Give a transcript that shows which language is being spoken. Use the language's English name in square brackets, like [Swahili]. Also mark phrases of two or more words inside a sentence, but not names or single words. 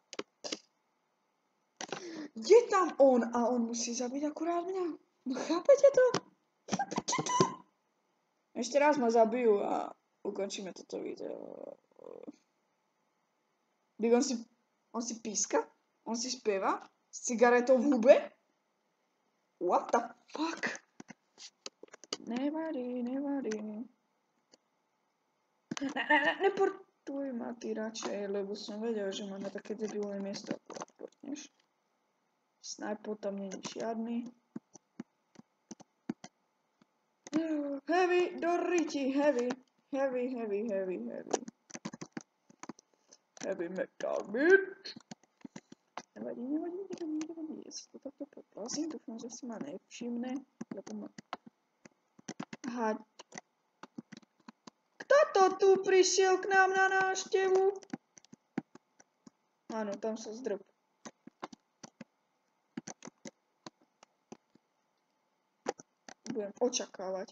[Slovak] Je tam on a on musí zabiť akurát mňa. No chápete to? Ešte raz ma zabijú a ukončíme toto video. On si píska? On si spieva? S cigaretou v hube? [English] What the fuck? [Slovak] Nevadí. Neportuj ma ty radšej, lebo som vedel, že máme také debilné miesto. Portneš. Sniper tam není žiadny. Heavy, do riti, heavy. [English] Heavy metal, bitch. [Slovak] Nevadí. Ja sa to takto poprosím, dúfam, že si ma nevšimne, lebo ma... Aha. Kto to tu prišiel k nám na návštevu? Áno, tam sa zdrb. Budem očakávať.